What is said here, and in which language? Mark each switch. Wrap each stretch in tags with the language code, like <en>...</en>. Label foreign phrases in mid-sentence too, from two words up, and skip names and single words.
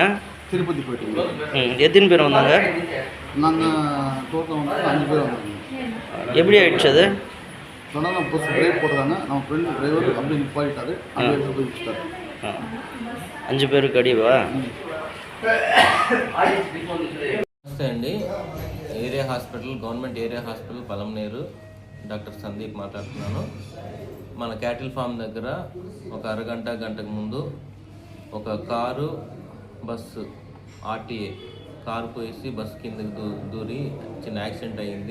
<ta>திருப்பதி போயிட்டு. எத்தனை பேர் வந்தாங்க? நாங்கள் டோட்டல் வந்து 5 பேர் வந்தாங்க. எப்படி ஆயிடுச்சு அது? சொன்னால்</ta> <en>bus brake</en> <ta>போடுறாங்க, நம்ம</ta> <en>friend driver</en> <ta>அப்படியே நிப்பாட்டிட்டாரு, அந்த இடத்துல போய் வச்சுட்டாரு. 5 பேருக்கு అడివా?</ta> <te>నమస్తే అండి.</te> <en>Area Hospital, Government Area Hospital</en> <te>పలమనేరు, డాక్టర్ సందీప్ మాట్లాడుతున్నాను. మన</te> <en>cattle farm</en> <te>దగ్గర ఒక గంటకు ముందు ఒక కారు బస్సు ఆర్టీఏ కారు పోయేసి బస్సు కిందకి దూరి చిన్న యాక్సిడెంట్ అయ్యింది.</te>